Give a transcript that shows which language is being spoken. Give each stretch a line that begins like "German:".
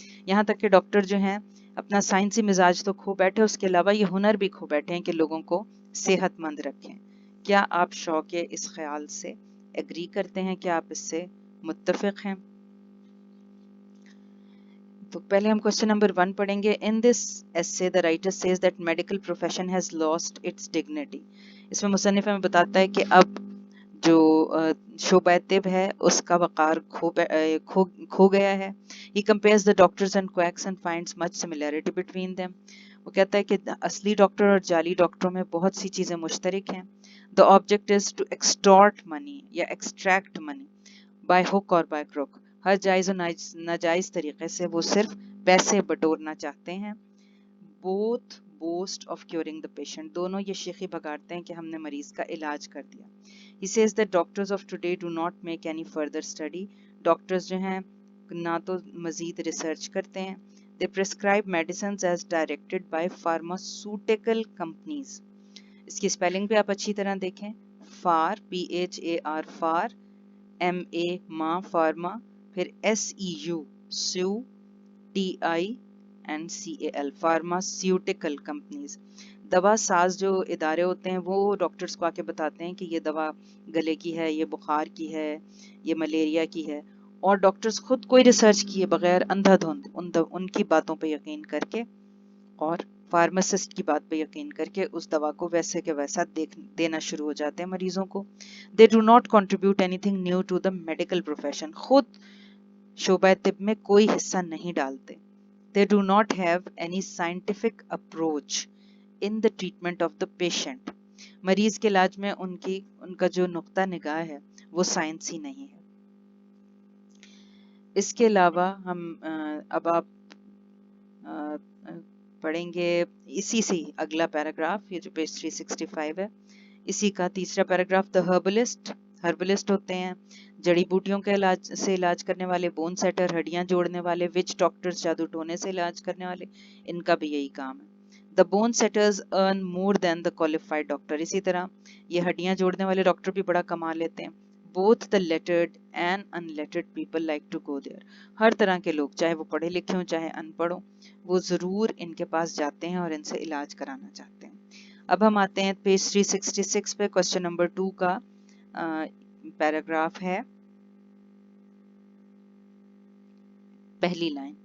Urdu: یہاں تک کہ ڈاکٹر جو ہیں اپنا سائنسی مزاج تو کھو بیٹھے، اس کے علاوہ یہ ہنر بھی کھو بیٹھے ہیں کہ لوگوں کو صحت مند رکھیں. کیا آپ شو کے اس خیال سے ایگری کرتے ہیں؟ کیا آپ اس سے متفق ہیں؟ تو پہلے ہم کوسچن نمبر 1 پڑھیں گے.
English: In this essay the writer says that medical profession has lost its dignity.
Urdu: اس میں مصنف ہمیں بتاتا ہے کہ اب جو شعبہ طب ہے اس کا وقار کھو گیا ہے.
English: He compares the doctors and quacks and finds much similarity between them.
Urdu: وہ کہتا ہے کہ اصلی ڈاکٹر اور جعلی ڈاکٹروں میں بہت سی چیزیں مشترک ہیں.
English: The object is to extort money یا extract money by hook or by crook.
Urdu: ہر جائز و ناجائز طریقے سے وہ صرف پیسے بٹورنا چاہتے ہیں.
English: Both boast of curing the patient.
Urdu: دونوں یہ شیخی بگاڑتے ہیں کہ ہم نے مریض کا علاج کر دیا.
English: He says that doctors of today do not make any further study.
Urdu: Doctors جو ہیں نہ تو مزید ریسرچ کرتے ہیں.
English: They prescribe medicines as directed by pharmaceutical companies.
Urdu: اس کی اسپیلنگ بھی آپ اچھی طرح دیکھیں. فار PHAR فار MA ماں فارما، پھر SEU سو TINCAL فارماسیوٹیکل کمپنیز. دوا ساز جو ادارے ہوتے ہیں وہ ڈاکٹرز کو آ کے بتاتے ہیں کہ یہ دوا گلے کی ہے، یہ بخار کی ہے، یہ ملیریا کی ہے، اور ڈاکٹرز خود کوئی ریسرچ کیے بغیر اندھا دھند ان کی باتوں پہ یقین کر کے اور فارماسسٹ کی بات پہ یقین کر کے اس دوا کو ویسے کے ویسا دینا شروع ہو جاتے ہیں مریضوں کو.
English: They do not contribute anything new to the medical profession.
Urdu: خود شعبہ طب میں کوئی حصہ نہیں ڈالتے.
English: They do not have any scientific approach in the treatment of the patient.
Urdu: مریض کے علاج میں ان کا جو نقطہ نگاہ ہے وہ سائنسی نہیں ہے. اس کے علاوہ ہم اب آپ پڑھیں گے اسی سے اگلا پیراگراف، یہ جو پیج 365 ہے، اسی کا تیسرا پیراگراف. The ہربلسٹ ہوتے ہیں جڑی بوٹیوں کے علاج کرنے والے. بون سیٹر ہڈیاں جوڑنے والے. وچ ڈاکٹرز جادو ٹونے سے علاج کرنے والے، ان کا بھی یہی کام ہے.
English: The bone setters earn more than the qualified doctor.
Urdu: اسی طرح یہ ہڈیاں جوڑنے والے ڈاکٹر بھی بڑا کما لیتے ہیں.
English: Both the lettered and unlettered people like to go there.
Urdu: ہر طرح کے لوگ چاہے وہ پڑھے لکھے ہوں چاہے ان پڑھ ہوں وہ ضرور ان کے پاس جاتے ہیں اور ان سے علاج کرانا چاہتے ہیں. اب ہم آتے ہیں پیج 366 پہ. کوسچن نمبر 2 کا پیراگراف ہے، پہلی لائن.